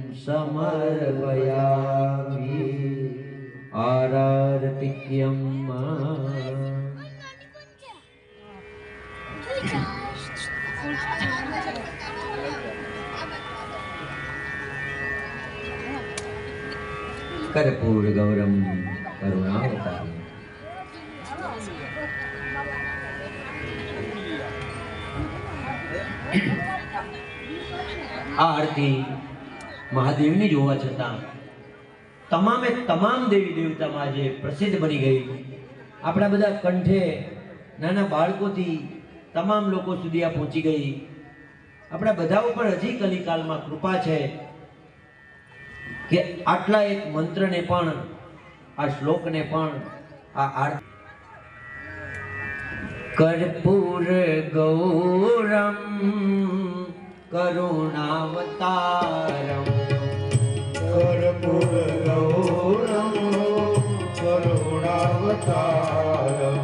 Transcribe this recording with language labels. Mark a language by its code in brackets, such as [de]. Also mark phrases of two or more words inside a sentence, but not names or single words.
[sa] समर्पयामि आरार्तिक्यं कर्पूर गौरम करुणावतारम। [gu] આ આરતી મહાદેવની જોવા છતા તમામે તમામ દેવી દેવતામાં જે પ્રસિદ્ધ બની ગઈ। आपણા બધા કંઠે નાના બાળકોથી તમામ લોકો સુધી આ પહોંચી ગઈ। આપણા બધા ઉપર હજી કલિકાલમાં કૃપા છે કે આટલા એક મંત્રને પણ આ શ્લોકને પણ આ આરતી [sa] कर्पूर गौरम करुणावतारम कर्पूर गौरम करुणावतारम